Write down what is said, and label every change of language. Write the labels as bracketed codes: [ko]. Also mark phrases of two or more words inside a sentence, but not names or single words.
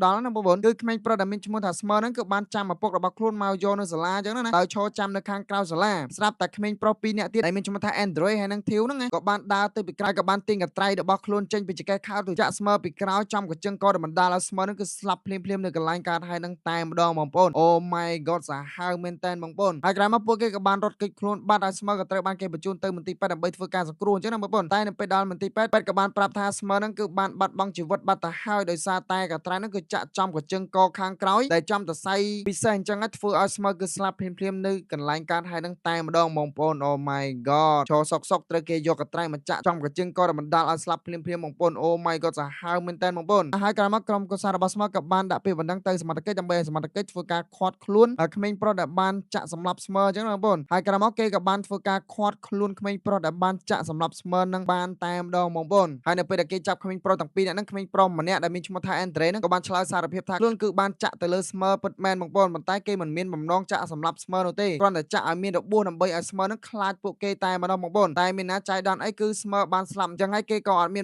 [km] ដល់ណាបងប្អូនគឺក្មេងប្រុសដែលមានឈ្មោះថា Smur ហ្នឹងគឺបានចាំឪពុករបស់ខ្លួនមកយកនៅសាលាអញ្ចឹងណាដោយឈរចាំនៅខាងក្រៅសាលាស្រាប់តែក្មេងប្រុស2នាក់ទៀតដែលមានឈ្មោះថា Andre ហើយនិង Theo ហ្នឹងក៏បានដើរទៅពីក្រៅក៏បានទាញក ត្រៃរបស់ខ្លួនចេញពីចង្កេះខោទៅចាក់ Smur ពីក្រោយចំកញ្ជឹងក៏បណ្ដាលឲ្យ Smur ហ្នឹងគឺស្លាប់ភ្លាមៗនៅកន្លែងកើតហេតុហ្នឹងតែម្ដងបងប្អូន Oh [en] my god [km] សាហាវមែនតើបងប្អូនហើយក្រោយមកពួកគេក៏បានរត់គេចខ្លួនបាត់ហើយ Smur ក៏ត្រូវបានគេបញ្ជូនទៅមន្ទីរពេទ្យដើម្បីធ្វើការសង្គ្រោះអញ្ចឹងណាបងប្អូនតែនៅពេលដល់មន្ទីរពេទ្យក៏បានប្រាប់ថា Smur ហ្នឹងគឺបានបាត់បង់ជីវិតបាត់ទៅហើយដោយសារតែកត្រៃហ្នឹងគឺចាក់ចំកញ្ជឹងកខាងក្រោយដែលចំសរសៃពិសេសអញ្ចឹងធ្វើឲ្យ Smur គឺស្លាប់ភ្លាមៗនៅកន្លែងកើតហេតុហ្នឹងតែម្ដងបងប្អូន [en] Oh my god [km] ឈរសុកត្រូវគេយកកត្រៃមកចាក់ចំកញ្ជឹងក៏ បណ្ដាលឲ្យស្លាប់ភ្លាមៗបងប្អូន [en] Oh my god [km] សាហាវមែនតើបងប្អូនហើយក្រោយមកក្រុមគូសាររបស់ Smur ក៏បានដាក់ពាក្យបណ្ដឹងទៅសមត្ថកិច្ចដើម្បីឲ្យសមត្ថកិច្ចធ្វើការឃាត់ ខ្លួនក្មេងប្រុសដែលបានចាក់សម្លាប់ Smur អញ្ចឹងបងប្អូនហើយក្រោយមកគេក៏បានធ្វើការឃាត់ខ្លួនក្មេងប្រុសដែលបានចាក់សម្លាប់ Smur នឹងបានតែម្ដងបងប្អូនហើយនៅពេលដែលគេចាប់ក្មេងប្រុសទាំងពីរនាក់ហ្នឹងក្មេងប្រុសម្នាក់ដែលមានឈ្មោះថា Andre ហ្នឹងក៏បានឆ្លើយសារភាពថាខ្លួនគឺបានចាក់ទៅលើ Smur ពិតមែនបងប្អូនប៉ុន្តែគេមិនមានបំណងចាក់សម្លាប់ Smur នោះទេគ្រាន់តែចាក់ឲ្យមានរបួសដើម្បីឲ្យ Smur ហ្នឹងខ្លាចពួកគេតែម្ដងបងប្អូនតែមានណាចៃដន្យអីគឺ Smur បានស្លាប់អញ្ចឹងហើយគេក៏អត់មាន